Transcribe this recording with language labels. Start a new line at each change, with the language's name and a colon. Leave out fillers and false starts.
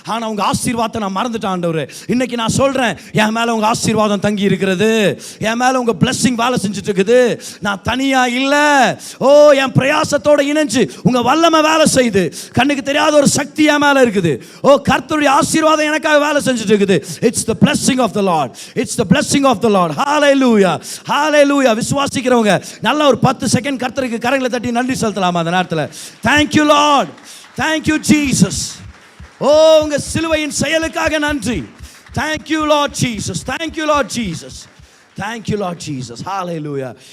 Tamil: ஆனால் உங்கள் ஆசீர்வாதத்தை நான் மறந்துட்டேன் ஆண்டவரே. இன்னைக்கு நான் சொல்கிறேன், என் மேலே உங்கள் ஆசீர்வாதம் தங்கி இருக்கிறது, என் மேலே உங்கள் பிளெஸிங் வேலை செஞ்சுட்டு இருக்குது. நான் தனியாக இல்லை. ஓ, என் பிரயாசத்தோட உங்க வல்லமை வேலை செய்து கண்ணுக்கு தெரியாத ஒரு சக்தி என் மேல இருக்குது. ஓ, கர்த்தருடைய ஆசீர்வாதம் எனக்காக வேலை செஞ்சுட்டு இருக்குது.
English: It's the blessing of the Lord. It's the blessing of the Lord.
Tamil: ஹalleluya, ஹalleluya. விசுவாசிக்கிறவங்க நல்ல ஒரு 10 செகண்ட் கர்த்தருக்கு கரங்களை தட்டி நன்றி செலுத்தலாமா அந்த நேரத்தில்?
English: Thank you Lord, thank you Jesus.
Tamil: ஓ, உங்க சிலுவையின் செயலுக்காக நன்றி.
English: Thank you Lord Jesus, thank you Lord Jesus, thank you Lord Jesus. Hallelujah.